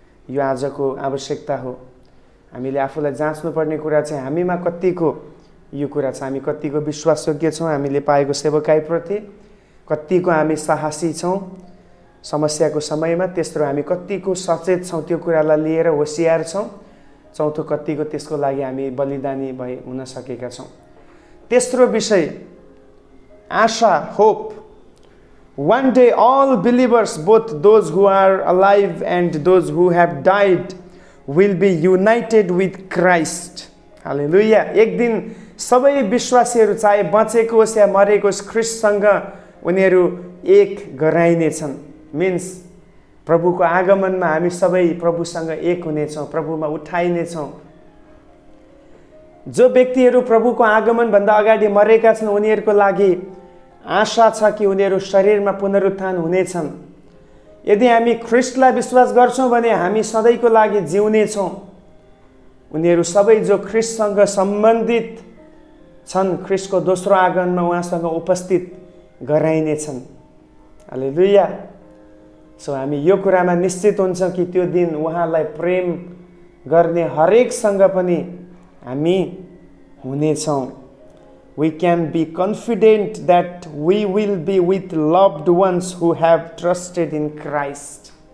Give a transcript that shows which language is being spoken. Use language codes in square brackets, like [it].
[ne] यो आजको आवश्यकता हो। हामीले आफूलाई जाँच्नुपर्ने कुरा चाहिँ हामीमा कतिको यो कुरा छ, हामी कतिको विश्वासयोग्य छौँ हामीले पाएको सेवकाईप्रति, कतिको हामी साहसी छौँ समस्याको समयमा, तेस्रो हामी कतिको सचेत छौँ त्यो कुरालाई लिएर होसियार छौँ, चौथो कतिको त्यसको लागि हामी बलिदानी भई हुन सकेका छौँ। तेस्रो विषय आशा, hope. [en] One day all believers, both those who are alive and those who have died, will be united with Christ. [ne] हालेलुया। एक दिन सबै विश्वासीहरू चाहे बचेको होस् या मरेको होस् ख्रिस्टसँग उनीहरू एक गराइनेछन्। मिन्स प्रभुको आगमनमा हामी सबै प्रभुसँग एक हुनेछौँ, प्रभुमा उठाइनेछौँ। जो व्यक्तिहरू प्रभुको आगमनभन्दा अगाडि मरेका छन् उनीहरूको लागि आशा छ कि उनीहरू शरीरमा पुनरुत्थान हुनेछन्। यदि हामी ख्रिस्टलाई विश्वास गर्छौँ भने हामी सधैँको लागि जिउनेछौँ। उनीहरू सबै जो ख्रिस्टसँग सम्बन्धित छन् ख्रिस्टको दोस्रो आगमनमा उहाँसँग उपस्थित गराइनेछन्। हालेलुया। सो हामी यो कुरामा निश्चित हुन्छौँ कि त्यो दिन उहाँलाई प्रेम गर्ने हरेकसँग पनि हामी हुनेछौँ। [en] We can be confident that we will be with loved ones who have trusted in Christ.